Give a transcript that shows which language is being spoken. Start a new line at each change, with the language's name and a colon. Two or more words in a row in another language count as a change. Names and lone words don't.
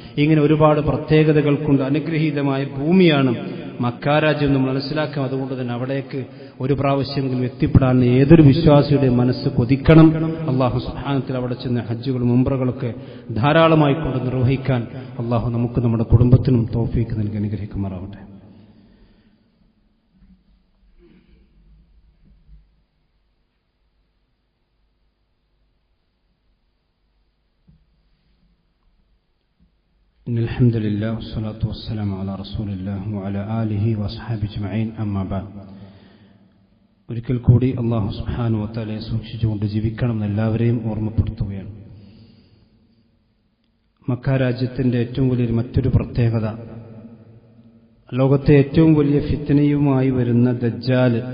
Malayalam: ഇങ്ങനെ ഒരുപാട് പ്രത്യേകതകൾ കൊണ്ട് അനുഗ്രഹീതമായ ഭൂമിയാണ് മക്കാരാജ്യം നമ്മൾ മനസ്സിലാക്കാം. അതുകൊണ്ട് തന്നെ അവിടേക്ക് ഒരു പ്രാവശ്യമെങ്കിലും എത്തിപ്പെടാൻ ഏതൊരു വിശ്വാസിയുടെ മനസ്സ് കൊതിക്കണം.
Arabic: الله سبحانه وتعالى
Malayalam: അവിടെ ചെന്ന് ഹജ്ജുകളും ഉംറകളൊക്കെ ധാരാളമായി കൊണ്ട് നിർവഹിക്കാൻ അള്ളാഹു നമുക്ക് നമ്മുടെ കുടുംബത്തിനും തൗഫീക്ക് നൽകി അനുഗ്രഹിക്കുമാറാവട്ടെ.
Arabic: الحمد لله والصلاة والسلام على رسول الله وعلى آله وأصحابه أجمعين أما بعد.
Malayalam: ഒരിക്കൽ കൂടി
Arabic: الله سبحانه وتعالى
Malayalam: സൂക്ഷിച്ചുകൊണ്ട് ജീവിക്കണമെന്ന് എല്ലാവരെയും ഓർമ്മപ്പെടുത്തുകയാണ്. മക്ക രാജ്യത്തിന്റെ ഏറ്റവും വലിയ മറ്റൊരു പ്രത്യേകത, ലോകത്തെ ഏറ്റവും വലിയ ഫിത്നയുമായി വരുന്ന ദജ്ജാൽ.